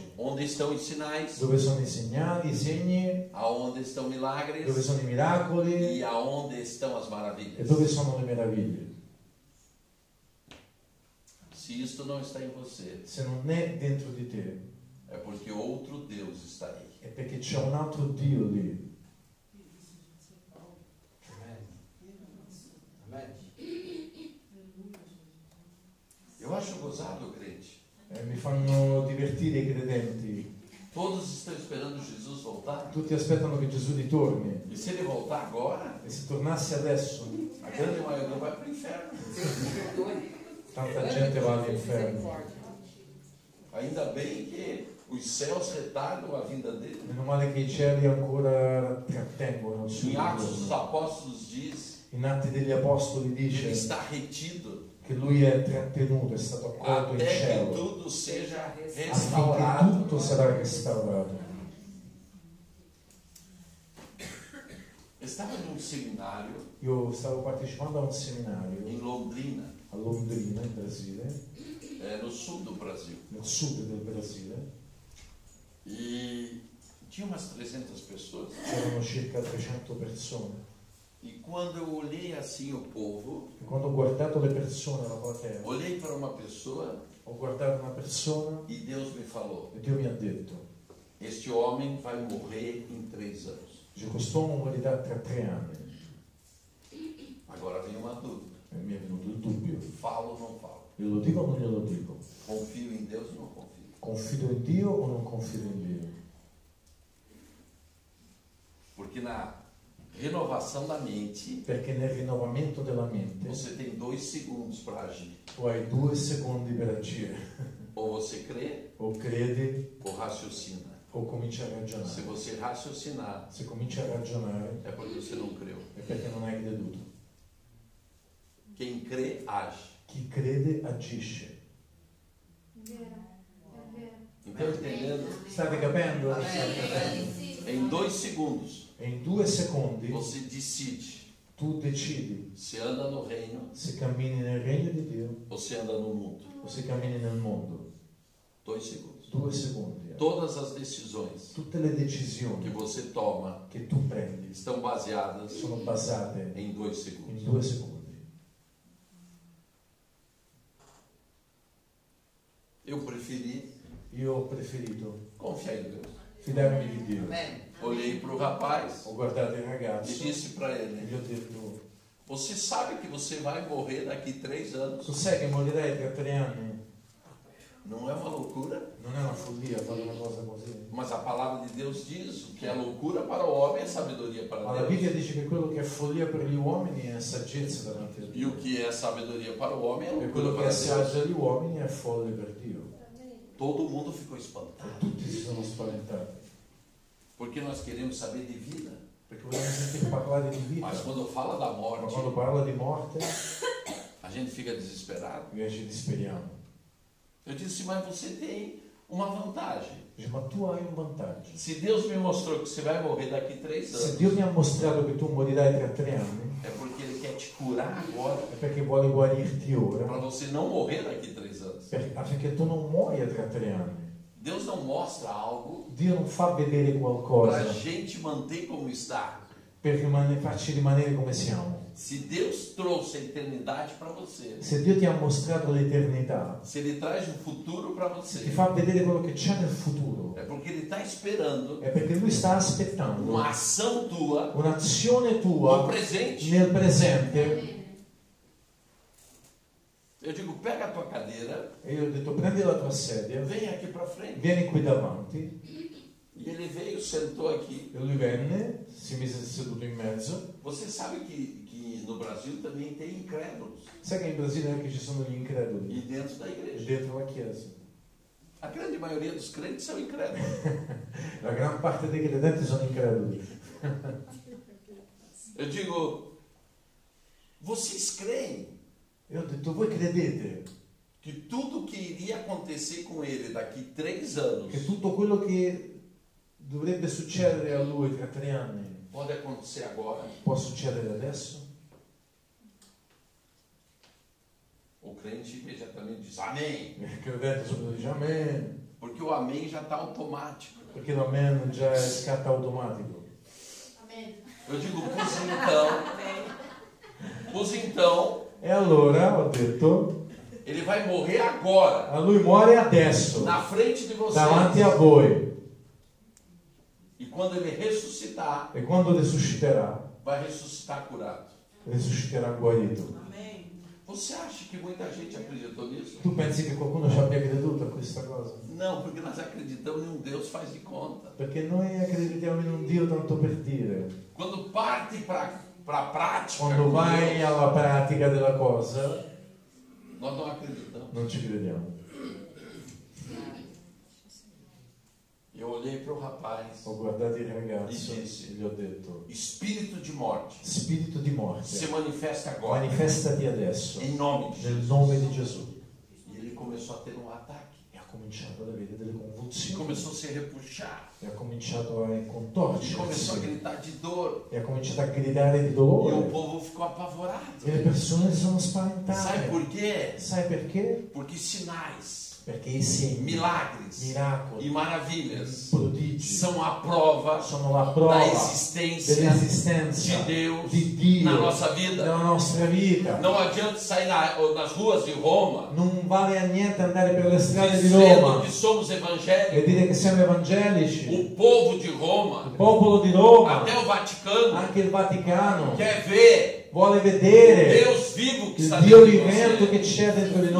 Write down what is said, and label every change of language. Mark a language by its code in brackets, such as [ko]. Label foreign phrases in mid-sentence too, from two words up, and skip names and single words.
[pt] onde estão os sinais, [it] dove sono i segnali, i segni, [pt] aonde estão [it] dove [pt] milagres [it] sono i miracoli [pt] e aonde estão as [it] e [pt] maravilhas. [it] dove sono le meraviglie. [pt] Se isto não está em você, [it] Se non è dentro di te, [pt] é porque outro Deus está aí. [it] è perché c'è un altro Dio lì. [pt] Eu acho gozado, crente. [it] Mi fanno divertire i credenti. [pt] Todos estão esperando Jesus voltar. [it] Tutti aspettano che Gesù ritorni. [pt] E se ele voltar agora, [it] E se tornasse adesso, [pt] a grande maioria vai para o inferno. [it] tanta gente va all'inferno. [pt] Ainda bem que os céus retardam a vinda dele. [it] Meno male che i cieli ancora trattengono il suo [pt] Em Atos dos [it] ritorno. [pt] Apóstolos diz [it] In Atti degli Apostoli [pt] que ele [it] dice [pt] está retido [it] che lui è trattenuto, è stato accolto in [pt] até que [it] cielo, [pt] tudo seja [it] affinché [pt] restaurado. [it] tutto sarà restaurato. [pt] E estava num seminário [it] Io stavo partecipando a un seminario [pt] em Londrina, [it] a Londrina, in Brasile, [pt] no sul do Brasil. [it] nel sud del Brasile. [pt] E tinha umas 300 pessoas. [it] C'erano circa 300 persone. [pt] E quando eu olhei assim o povo, [it] E quando ho guardato le persone, la platea, [pt] olhei para uma pessoa [it] ho guardato una persona [pt] e Deus me falou: [it] e Dio mi ha detto, [pt] este homem vai morrer em 3 anos. [it] dice, quest'uomo morirà tra 3 anni. [pt] Agora vem uma dúvida: [it] E mi è venuto il dubbio. [pt] falo ou não falo? [it] Glielo dico o non glielo dico? [pt] Confio em Deus ou não confio? [it] Confido in Dio o non confido in Dio? [pt] Porque na renovação da mente, [it] Perché nel rinnovamento della mente [pt] você tem 2 segundos para agir. [it] tu hai 2 secondi per agire. [pt] Ou você crê [it] O credi [pt] ou raciocina. [it] o cominci a [pt] Se [it] ragionare. [pt] você raciocinar, [it] Se cominci a ragionare [pt] é porque você não creu. [it] è perché non hai creduto. [pt] Quem crê, age. [it] Chi crede agisce. È vero, è vero. [pt] Então, entendendo? [it] State capendo? [pt] Em 2 segundos, [it] E in 2 secondi [pt] você decide [it] tu decidi [pt] se anda no reino [it] se cammini nel regno di Dio [pt] ou se anda no mundo. [it] o se cammini nel mondo. [pt] 2 segundos. [it] 2 secondi. [pt] Todas as decisões [it] Tutte le [pt] que [it] decisioni [pt] você toma [it] che tu prendi [pt] estão baseadas [it] sono basate [pt] em 2 [it] in [pt] segundos. [it] 2 secondi. [pt] Eu preferi [it] Io ho preferito [pt] confiar em Deus. [it] fidarmi di Dio. [pt] Olhei para o rapaz [it] Ho guardato il [pt] e [it] ragazzo [pt] disse para [it] e [pt] ele: [it] gli ho detto, [pt] você sabe que você vai morrer daqui 3 anos? [it] tu sai che morirai tra 3 anni? [pt] Não é uma loucura? [it] Non è una follia fare una cosa così. [pt] Mas a palavra de Deus diz: o que é loucura para o homem é sabedoria [it] Ma [pt] para [it] la [pt] Deus. [it] Bibbia dice che quello che è follia per gli uomini è saggezza davanti a [pt] E [it] Dio. [pt] o que é sabedoria para o homem é [it] E [pt] loucura [it] quello che [pt] para [it] è [pt] Deus. [it] saggio agli uomini è folle per Dio. [pt] Todo mundo ficou espantado. [it] E tutti si sono spaventati. [pt] Porque nós queremos saber de vida. [it] Perché vogliamo sentire parlare di vita. [pt] Mas quando fala da [it] Ma [pt] morte, [it] quando parla di morte, [pt] a gente fica desesperado. [it] invece disperiamo. [pt] Eu disse: mas você tem uma vantagem. [it] Dice, ma tu hai un vantaggio. [pt] Se Deus me mostrou que você vai morrer daqui 3 [it] Se [pt] anos, [it] Dio mi ha mostrato che tu morirai tra 3 anni, [pt] é porque Ele quer te curar agora, [it] è perché vuole guarirti ora, [pt] para você não morrer daqui 3 anos. [it] affinché tu non muoia tra 3 anni. [pt] Deus não mostra algo [it] Dio non fa vedere [pt] para a [it] qualcosa [pt] gente manter como está. [it] per farci rimanere come siamo. [pt] Se Deus trouxe a eternidade para você, [it] Se Dio ti ha mostrato l'eternità, [pt] se Ele traz um futuro para [it] se ti [pt] você, [it] fa vedere quello che c'è nel futuro, [pt] é porque Ele está esperando [it] è perché Lui sta aspettando [pt] uma ação tua [it] un'azione [pt] no [it] tua [pt] presente. [it] nel presente. [pt] Eu digo: pega a tua cadeira, [it] E io ho detto, prendi la tua sedia, [pt] vem aqui para frente. [it] vieni qui davanti. [pt] E ele veio, sentou aqui. [it] E lui venne, si mise seduto in mezzo. [pt] Você sabe que no Brasil também tem incrédulos [it] Sai che in Brasile anche ci sono gli increduli [pt] e dentro da igreja. [it] dentro la chiesa. [pt] A grande maioria dos crentes são incrédulos. [it] La gran parte dei credenti sono increduli. [pt] Eu digo: vocês creem [it] E ho detto, voi credete [pt] que tudo que iria acontecer com ele daqui 3 anos [it] che tutto quello che dovrebbe succedere a lui tra 3 anni [pt] pode acontecer agora? [it] può succedere adesso? [pt] O crente imediatamente diz amém, [it] Il credente subito dice amen, [pt] porque o amém já está automático. [it] perché l'amen già è scatta automatico. [pt] Eu digo: pois então, [it] E allora ho detto, [pt] ele vai morrer agora, [it] a lui muore adesso, [pt] na frente de vocês. [it] davanti a voi. [pt] E quando ele ressuscitar, [it] E quando risusciterà, [pt] vai ressuscitar curado. [it] risusciterà guarito. [pt] Você acha que muita gente acreditou nisso? [it] Tu pensi che qualcuno ci abbia creduto a questa cosa? [pt] Não, porque nós acreditamos em um Deus faz de conta. [it] Perché noi accreditiamo in un Dio tanto per dire. [pt] Quando parte para a prática, [it] Quando [pt] com [it] vai [pt] Deus, [it] alla pratica della cosa, [pt] nós não acreditamos. [it] non ci crediamo. [pt] Eu olhei para o rapaz: [it] Ho guardato il ragazzo [pt] E [it] e [pt] disse, [it] gli ho detto, [pt] espírito de morte, [it] spirito di [pt] se [it] morte, [pt] manifesta agora, [it] manifestati adesso, [pt] em nome de [it] nel [pt] Jesus. [it] nome di Gesù. [pt] E ele começou a ter um ataque. [it] E ha cominciato ad avere delle [pt] E [it] convulsioni, [pt] começou a se repuxar. [it] e ha cominciato a [pt] E começou a [it] contorcersi, [pt] gritar de dor. [it] e ha cominciato a gridare di [pt] E o [it] dolore, [pt] povo ficou apavorado. [it] e le persone si sono [pt] Sabe [it] spaventate. [pt] por quê? [it] Sai perché? [pt] Porque sinais, [it] Perché i segni, [pt] milagres [it] miracoli, [pt] e maravilhas [it] prodigi [pt] são a prova [it] sono la [pt] da [it] prova [pt] existência [it] dell'esistenza [pt] de Deus [it] di Dio [pt] na nossa vida. [it] nella nostra vita. [pt] Não adianta sair nas ruas de Roma [it] Non vale a niente andare per le strade di [pt] dizendo [it] Roma [pt] que somos [it] e [pt] evangélicos. [it] dire che siamo evangelici. [pt] O povo de [it] Il [pt] Roma, [it] popolo di Roma, [pt] até o Vaticano, [it] anche il Vaticano, [pt] quer ver [it] vuole [pt] o [it] vedere [pt] Deus vivo que [it] il [pt] está [it] Dio [pt] dentro de [it] vivente [pt] você. [it] che c'è dentro di